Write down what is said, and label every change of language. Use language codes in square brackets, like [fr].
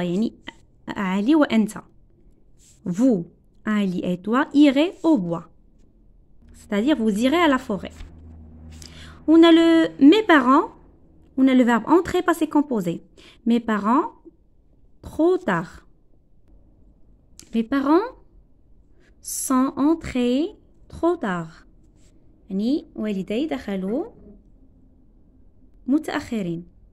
[ar] يعني Ali وأنت. [fr] Vous, Ali et toi irez au bois. C'est-à-dire vous irez à la forêt. On a le mes parents. On a le verbe entrer passé composé. Mes parents, trop tard. Mes parents sont entrés trop tard. [ar] يعني والدي دخلوا متأخرين.